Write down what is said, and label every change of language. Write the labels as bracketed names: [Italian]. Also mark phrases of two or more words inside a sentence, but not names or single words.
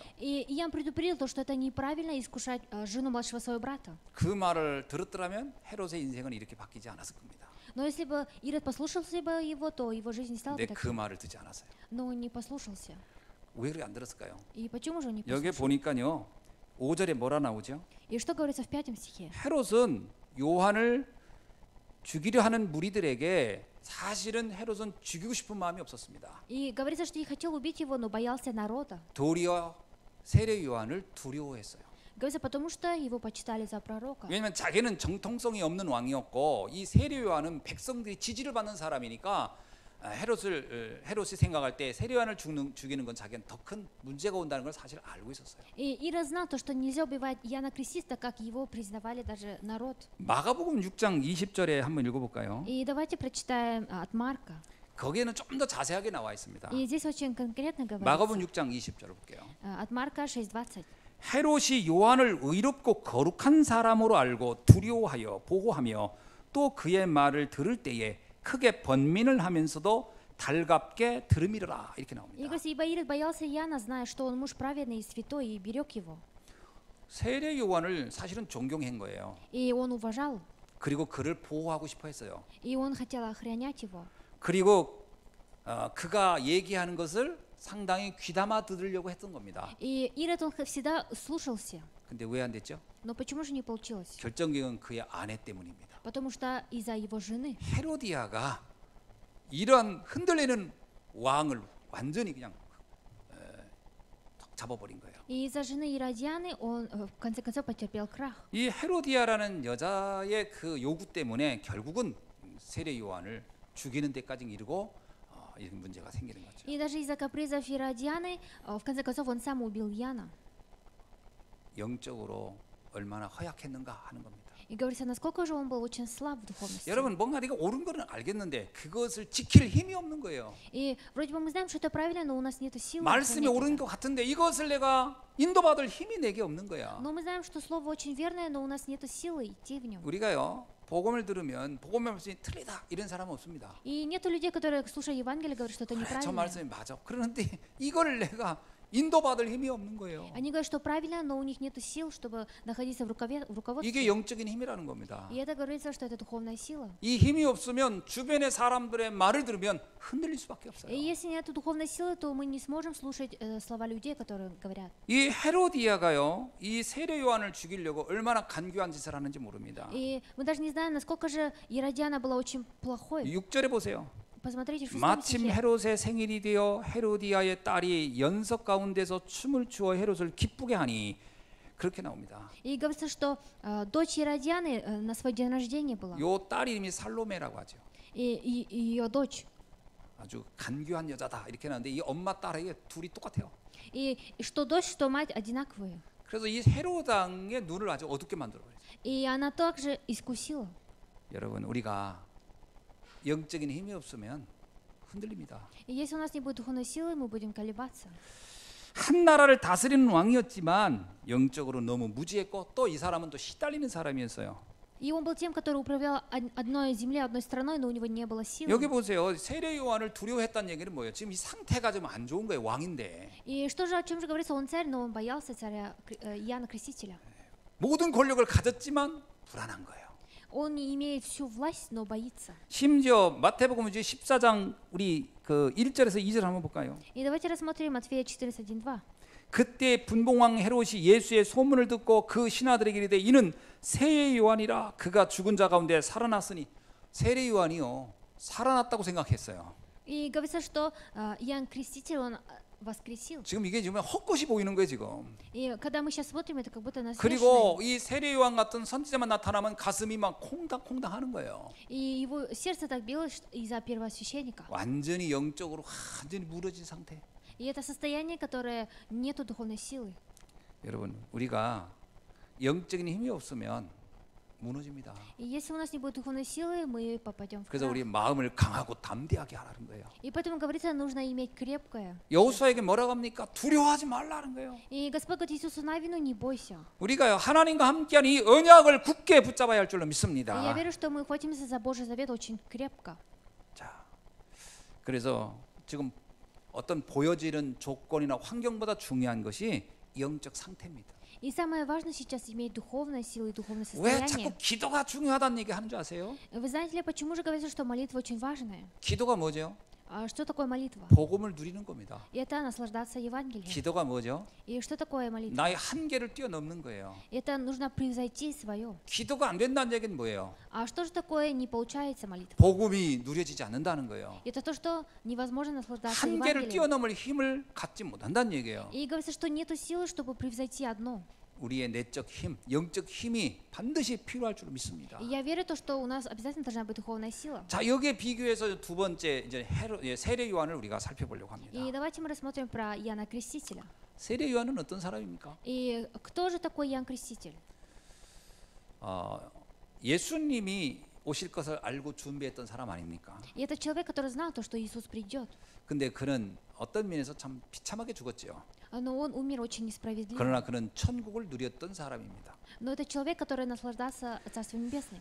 [Russian] И Иоанн предупредил то, что это неправильно искушать жену младшего своего брата. [Korean] 그 말을 들었더라면 헤롯의 인생은 이렇게 바뀌지 않았을 겁니다. [Russian] Но если бы Ирод послушался бы его, то его жизнь не стала бы [Korean] 근데 그 [Russian] такой. [Korean] 말을 듣지 않았어요. [Russian] Но он не послушался. [Korean] 왜 그렇게 안 들었을까요? [Russian] И почему же он не [Korean] 여기 [Russian] послушал? [Korean] 보니까요. 5절에 뭐라 나오죠? [Russian] И что говорится в 5 стихе? [Korean] 헤롯은 요한을 죽이려 하는 무리들에게 사실은 헤롯은 죽이고 싶은 마음이 없었습니다. [Russian] И говорится, что и хотел убить его, но боялся народа. [Korean] 도리어 세례 요한을 두려워했어요. [Russian] Говорится, потому что его почитали за пророка. [Korean] 왜냐하면 자기는 정통성이 없는 왕이었고 이 세례 요한은 백성들이 지지를 받는 사람이니까 헤롯이 생각할 때 세례 요한을 죽이는 건 자기는 더 큰 문제가 온다는 걸 사실 알고 있었어요. [Russian] И Ирод знал то, что нельзя убивать Иоанна Крестителя, как его признавали даже народ. [Korean] 마가복음 6장 20절에 한번 읽어볼까요? [Russian] И давайте прочитаем от Марка. [Korean] 거기에는 좀 더 자세하게 나와 있습니다. [Russian] И здесь очень конкретно [Korean] 마가복음 [Russian] говорится. [Korean] 6장 20절을 볼게요. [Russian] От Марка 6:20. [Korean] 헤롯이 요한을 의롭고 거룩한 사람으로 알고 두려워하여 보호하며 또 그의 말을 들을 때에 크게 번민을 하면서도 달갑게 들음이라 이렇게 [Russian] И [Korean] 나옵니다. [Russian] говорится, ибо Ирод боялся Иоанна, зная, что он муж праведный и святой, и берег его. [Korean] 세례 요한을 사실은 존경한 거예요. [Russian] И он уважал, [Korean] 그리고 그를 보호하고 싶어 했어요. [Russian] и он хотел охранять его. [Korean] 그리고 그가 얘기하는 것을 상당히 귀담아 들으려고 했던 겁니다. [Russian] И Ирод, он всегда слушался. [Korean] 근데 왜 안 됐죠? [Russian] Но почему же не получилось? [Korean] 결정적인 그의 아내 때문입니다. [Russian] Потому что из-за его жены. [Korean] 헤로디아가 이러한 흔들리는 왕을 완전히 그냥 잡아버린 거예요. [Russian] И из-за жены Иродианы он в конце концов потерпел крах. [Korean] 이 헤로디아라는 여자의 그 요구 때문에 결국은 세례 요한을 죽이는 데까지 이르고 이런 문제가 생기는 거죠. [Russian] И даже из-за капризов Иродианы в конце концов он сам убил Иоанна. [Korean] 영적으로 얼마나 허약했는가 하는 겁니다. [Russian] И говорится, насколько же он был очень слаб в духовности. [Korean] 여러분 뭔가 내가 옳은 거는 알겠는데 그것을 지킬 힘이 없는 거예요. [Russian] И вроде бы мы знаем, что это правильно, но у нас нет силы. [Korean] 말씀이 [Russian] охранять [Korean] 옳은 [Russian] это. [Korean] 것 같은데 이것을 내가 인도받을 힘이 내게 없는 거야. [Russian] Но мы знаем, что слово очень верное, но у нас нет силы идти в нем. [Korean] 우리가요 복음을 들으면 복음의 말씀이 틀리다 이런 사람은 없습니다. [Russian] И нету людей, которые, слушая Евангелие, говорят, что это [Korean] 그래, 저 [Russian] неправильно. [Korean] 말씀이 맞아. 그런데 이걸 내가 인도받을 힘이 없는 거예요. [Russian] Они говорят, что правильно, но у них нет сил, чтобы находиться в руководстве. [Korean] 이게 영적인 힘이라는 겁니다. [Russian] И это говорится, что это духовная сила. [Korean] 이 힘이 없으면 주변의 사람들의 말을 들으면 흔들릴 수밖에 없어요. [Russian] И если нет духовной силы, то мы не сможем слушать слова людей, которые говорят. [Korean] 이 헤로디아가요, 이 세례 요한을 죽이려고 얼마나 간교한 짓을 하는지 모릅니다. [Russian] И мы даже не знаем, насколько же Иродиана была очень плохой. [Korean] 6절에 보세요. [Russian] Посмотрите, в 6 [Korean] 마침 [Russian] стихе. [Korean] 헤롯의 생일이 되어 헤로디아의 딸이 연석 가운데서 춤을 추어 헤롯을 기쁘게 하니 그렇게 나옵니다. [Russian] И говорится, что дочь Иродианы на свой день рождения была. [Korean] 요 딸 이름이 살로메라고 하죠. [Russian] И ее дочь. [Korean] 아주 간교한 여자다 이렇게 나오는데 이 엄마 딸에게 둘이 똑같아요. [Russian] И что дочь, что мать одинаковые. [Korean] 그래서 이 헤롯 왕의 눈을 아주 어둡게 만들어 버렸어요. [Russian] И она также искусила. [Korean] 여러분 우리가 영적인 힘이 없으면 흔들립니다. [Russian] И если у нас не будет духовной силы, мы будем колебаться. [Korean] 한 나라를 다스리는 왕이었지만 영적으로 너무 무지했고 또 이 사람은 또 시달리는 사람이었어요. [Russian] И он был тем, который управлял одной землей, одной страной, но у него не было силы. [Korean] 여기 보세요. 세례 요한을 두려워했다는 얘기는 뭐예요? 지금 이 상태가 좀 안 좋은 거예요. 왕인데. [Russian] И что же, о чем же говорится? Он царь, но он боялся царя Иоанна Крестителя. [Korean] 모든 권력을 가졌지만 불안한 거예요. [Russian] Он не имеет всю власть, но боится. [Korean] 심지어 마태복음 이제 14장 우리 그 1절에서 2절 한번 볼까요? [Russian] И давайте рассмотрим Матфея 14:1-2. [Korean] 그때 분봉왕 헤롯이 예수의 소문을 듣고 그 신하들에게 이르되 이는 세례 요한이라 그가 죽은 자 가운데 살아났으니 세례 요한이요 살아났다고 생각했어요. [Russian] И говорится, что Иоанн Креститель, он воскресил. [Korean] 지금 이게 지금 헛것이 보이는 거예요 지금. [Russian] И когда мы сейчас смотрим, это как будто нас [Korean] 그리고 이 세례 요한 같은 선지자만 나타나면 가슴이 막 콩닥콩닥 하는 거예요. [Russian] И его сердце так билось из-за первосвященника. [Korean] 완전히 영적으로 완전히 무너진 상태. [Russian] И это состояние, которое нету духовной силы. [Korean] 여러분 우리가 영적인 힘이 없으면 무너집니다. [Russian] И если у нас не будет духовной силы, мы попадем в [Korean] 그래서 [Russian] крах. [Korean] 우리 마음을 강하고 담대하게 하라는 거예요. [Russian] И поэтому говорится, нужно иметь крепкое. [Korean] 여호수아에게 뭐라고 합니까? 두려워하지 말라는 거예요. [Russian] И Господь говорит Иисусу Навину, не бойся. [Korean] 우리가 하나님과 함께한 이 언약을 굳게 붙잡아야 할 줄로 [Russian] И [Korean] 믿습니다. [Russian] я верю, что мы хватимся за Божий завет очень крепко. [Korean] 자, 그래서 지금 어떤 보여지는 조건이나 환경보다 중요한 것이 영적 상태입니다. [Russian] И самое важное сейчас иметь духовную силу и духовное [Korean] 왜 자꾸 [Russian] состояние. [Korean] 기도가 중요하다는 얘기 하는 줄 아세요? [Russian] Вы знаете ли, почему же говорится, что молитва очень важная? [Korean] 기도가 뭐죠? [Russian] А что такое молитва? [Korean] 복음을 누리는 겁니다. [Russian] Это наслаждаться Евангелием. [Korean] 기도가 뭐죠? [Russian] И что такое молитва? [Korean] 나의 한계를 뛰어넘는 거예요. [Russian] Это нужно превзойти свое. [Korean] 기도가 안 된다는 얘기는 뭐예요? [Russian] А что же такое не получается молитва? [Korean] 복음이 누려지지 않는다는 거예요. [Russian] Это то, что невозможно наслаждаться [Korean] 한계를 [Russian] Евангелием. [Korean] 뛰어넘을 힘을 갖지 못한다는 얘기예요. [Russian] И говорится, что нету силы, чтобы превзойти одно. [Korean] 우리의 내적 힘, 영적 힘이 반드시 필요할 줄 믿습니다. [Russian] И я верю, то, что у нас обязательно должна быть духовная сила. [Korean] 자, 여기에 비교해서 두 번째 이제 세례 요한을 우리가 살펴보려고 합니다. [Russian] И давайте мы рассмотрим про Иоанна Крестителя. [Korean] 세례 요한은 어떤 사람입니까? [Russian] И кто же такой Иоанн Креститель? [Korean] 예수님이 오실 것을 알고 준비했던 사람 아닙니까? [Russian] И это человек, который знал то, что Иисус придет. [Korean] 근데 그는 어떤 면에서 참 비참하게 죽었죠. [Russian] Но он умер очень несправедливо. [Korean] 그러나 그는 천국을 누렸던 사람입니다. [Russian] Но это человек, который наслаждался Царством Небесным.